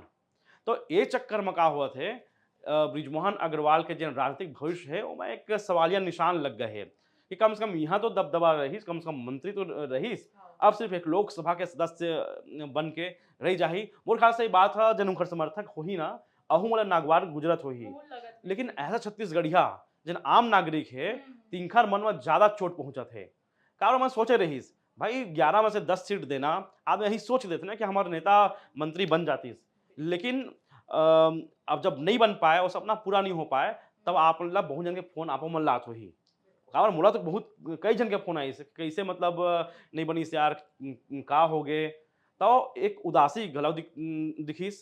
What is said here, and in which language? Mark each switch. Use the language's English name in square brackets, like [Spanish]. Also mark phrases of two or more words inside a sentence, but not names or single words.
[Chhattisgarhi] तो ये चक्कर में का होवत हे बृजमोहन अग्रवाल के जेन राजनीतिक भविष्य है ओमा एक सवालिया निशान लग गए हे कि कम से कम यहाँ तो दबदबा रहिस, कम से कम मंत्री तो रहिस। हाँ। अब सिर्फ एक लोकसभा के सदस्य बन के रह जाही। मोर ख्याल से ये बात ह जन ओखर समर्थक होही ना, अहू मोला नागवार गुजरत होही। मोहन लगत हे। लेकिन ऐसा छत्तीसगढ़िया जन आम नागरिक है हुँ, हुँ। तिनकर मन में ज़्यादा चोट पहुँचत है। काबर मैं सोचे रहिस भाई 11 में से 10 सीट देना आदमी यही सोच लेते ना कि हमारे नेता मंत्री बन जातिस। लेकिन अब जब नहीं बन पाए और सपना पूरा नहीं हो पाए तब आप ला बहुत जन के फ़ोन आपो मन ला आत होही। काबर मोला तो बहुत कई जन के फ़ोन आइस कैसे मतलब नहीं बनिस यार का होगे? तो एक उदासी घलौ दिखिस।